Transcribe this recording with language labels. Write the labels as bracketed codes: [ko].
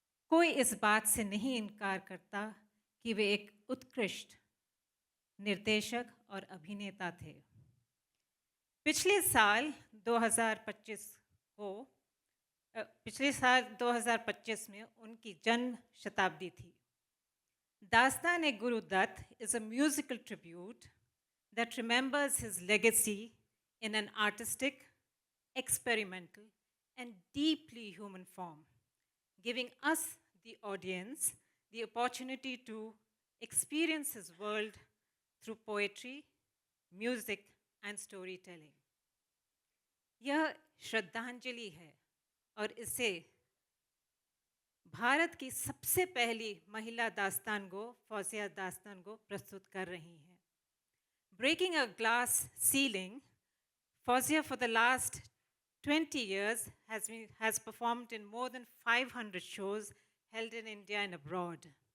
[hi] कोई इस बात से नहीं इनकार करता कि वे एक उत्कृष्ट निर्देशक और अभिनेता थे। पिछले साल 2025 को पिछले साल 2025 में उनकी जन्म शताब्दी थी। [en] दास्तान ए Guru Dutt is a musical tribute that remembers his legacy in an artistic, experimental, and deeply human form, giving us, the audience, the opportunity to experience his world through poetry, music, and storytelling. [hi] यह श्रद्धांजलि है और इसे भारत की सबसे पहली महिला दास्तान गो फौजिया दास्तान गो प्रस्तुत कर रही हैं। [en] Breaking a glass ceiling, Fawzia for the last 20 years has performed in more than 500 shows held in India and abroad.